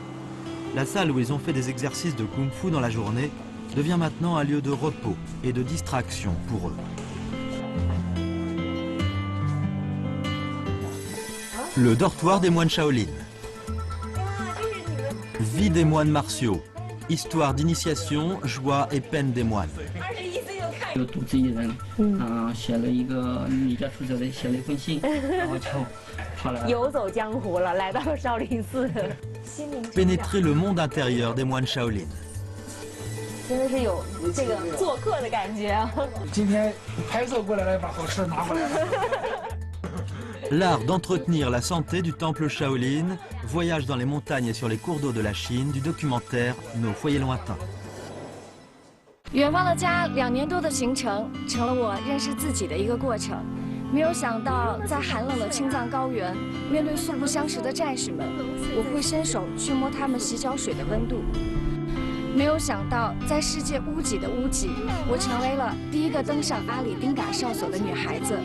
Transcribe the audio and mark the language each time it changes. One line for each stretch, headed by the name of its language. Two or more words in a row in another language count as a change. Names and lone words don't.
French: La salle où ils ont fait des exercices de kung-fu dans la journée devient maintenant un lieu de repos et de distraction pour eux. Le dortoir des moines Shaolin. Vie des moines martiaux, histoire d'initiation, joie et peine des moines.
Chinese: 就独自一人，写了一个离家出走的写了一封信，然后就跑来游走江湖了，来到了少林寺。
French: Pénétrer le monde intérieur des moines Shaolin.
Chinese: 真的是有这个做客的感觉啊！今天拍摄过来了，把好吃的拿回来了。
French: L'art d'entretenir la santé du temple Shaolin, voyage dans les montagnes et sur les cours d'eau de la Chine du documentaire Nos foyers lointains.
Chinese: 远方的家2年多的行程，成了我认识自己的一个过程。没有想到，在寒冷的青藏高原，面对素不相识的战士们，我会伸手去摸他们洗脚水的温度。没有想到，在世界屋脊的屋脊，我成为了第一个登上阿里丁嘎哨所的女孩子。